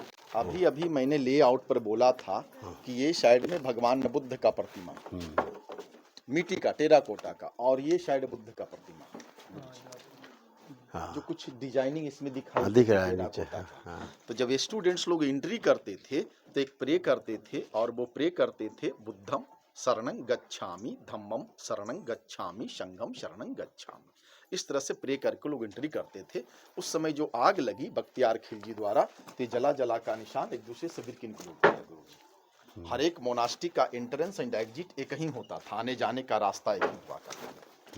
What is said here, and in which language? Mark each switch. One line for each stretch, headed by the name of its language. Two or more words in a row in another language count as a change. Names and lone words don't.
Hindi: अभी अभी मैंने लेआउट पर बोला था कि ये साइड में भगवान बुद्ध का प्रतिमा, मिट्टी का टेराकोटा का, और ये साइड बुद्ध का प्रतिमा। हाँ जो कुछ डिजाइनिंग इसमें दिखाई हाँ, दिख रहा है टेराकोटा नीचे। का। हाँ तो जब स्टूडेंट्स लोग एंट्री करते थे तो एक प्रे करते थे, और वो प्रे करते थे
Pali: बुद्धम शरणं गच्छामि, धम्मम शरणं गच्छामि, संघम शरणं गच्छामि।
Hindi: इस तरह से प्रे करके लोग एंट्री करते थे। उस समय जो आग लगी बख्तियार खिलजी द्वारा, तो जला जला का निशान एक दूसरे से बिल्कुल किया गुरुजी। हर एक मोनास्ट्री का
English: entrance and exit
Hindi: एक ही होता था, आने जाने का रास्ता एक ही हुआ करता था।